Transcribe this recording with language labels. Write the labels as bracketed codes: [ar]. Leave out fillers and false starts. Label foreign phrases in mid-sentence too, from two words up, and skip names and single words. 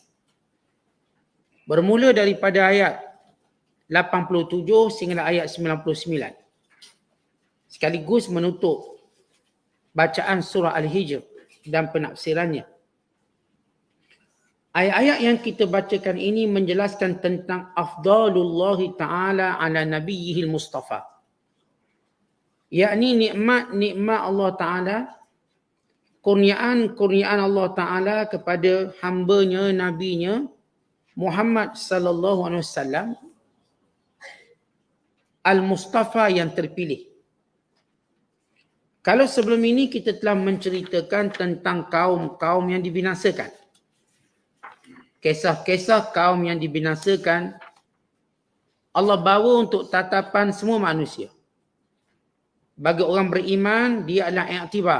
[ms] Bermula daripada ayat 87 sehingga ayat 99. Sekaligus menutup bacaan surah Al-Hijr dan penafsirannya. Ayat-ayat yang kita bacakan ini menjelaskan tentang [ar] أفضال الله تعالى على نبيه المصطفى. [ms] Yakni nikmat-nikmat Allah Ta'ala, kurniaan Allah Ta'ala kepada hambanya, nabinya Muhammad [ar] صلى الله عليه وسلم, [ms] al-Mustafa yang terpilih. Kalau sebelum ini kita telah menceritakan tentang kaum-kaum yang dibinasakan. Kisah-kisah kaum yang dibinasakan Allah bawa untuk tatapan semua manusia. Bagi orang beriman, dia adalah i'tibar.